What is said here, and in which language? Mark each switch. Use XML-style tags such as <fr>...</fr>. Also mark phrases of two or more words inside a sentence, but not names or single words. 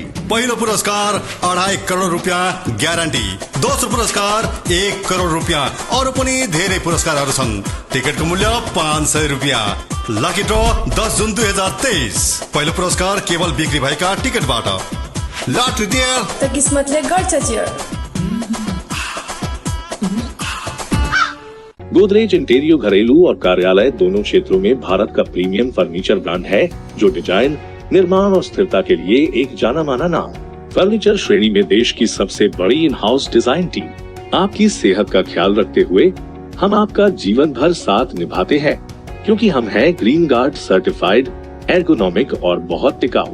<ne>पहिलो पुरस्कार 2.5 करोड रुपियाँ ग्यारेन्टी, दोस्रो पुरस्कार 1 करोड रुपियाँ, अरू पनि धेरै पुरस्कारहरू छन्। टिकटको मूल्य 500 रुपियाँ।</ne> <en>Lucky draw</en> <ne>10 जुन 2023। पहिलो पुरस्कार केवल बिक्री भएका टिकटबाट।</ne> <en>Lottery dear</en> <ne>त किस्मतले गर्छ चियर।</ne> <hi>गोदरेज इंटीरियर घरेलू और कार्यालय दोनों क्षेत्रों में भारत का प्रीमियम फर्नीचर ब्रांड है, जो डिजाइन, निर्माण और स्थिरता के लिए एक जाना माना नाम। फर्नीचर श्रेणी में देश की सबसे बड़ी</hi> <en>in-house design team.</en> <hi>आपकी सेहत का ख्याल रखते हुए हम आपका जीवन भर साथ निभाते हैं, क्योंकि हम हैं</hi> <en>Greenguard certified,</en> <hi>एर्गोनॉमिक और बहुत टिकाऊ।</hi>